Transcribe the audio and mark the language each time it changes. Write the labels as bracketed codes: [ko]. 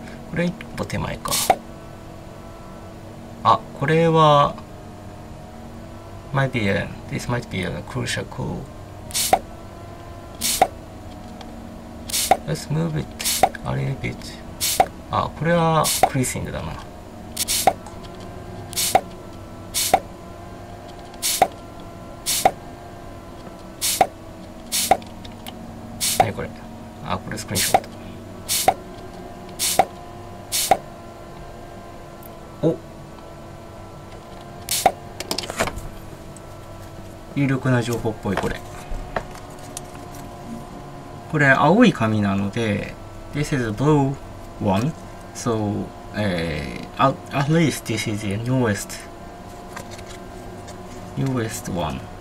[ja] これ一歩手前か。あ、これは [en] this might be a crucial clue. Let's move it a little bit. [ja] あ、これはクリーシングだな。何これ。あ、これスクリーンショット。お、有力な情報っぽい。これ青い紙なので [en] This is a blue one, so at least this is the newest one.